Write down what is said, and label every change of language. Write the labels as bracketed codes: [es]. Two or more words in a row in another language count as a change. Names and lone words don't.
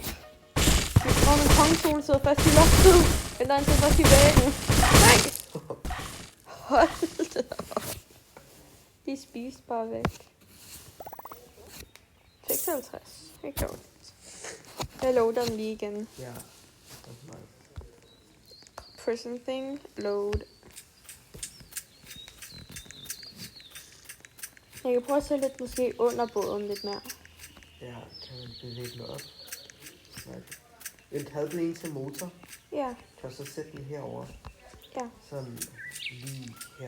[da] Min kongestol sidder fast i loftet. Eller han sidder fast i væggen. Nej! Hold da op. De spiste bare væk. 56. Ikke dårligt. Jeg loader den lige igen. Ja. [en] Prison thing. Load. [da] Jeg kan prøve at sætte lidt måske under båden lidt mere. Ja, kan man bevæge den op? Havde du en til motor? Ja. Kan du så sætte den herover? Ja. Sådan lige her.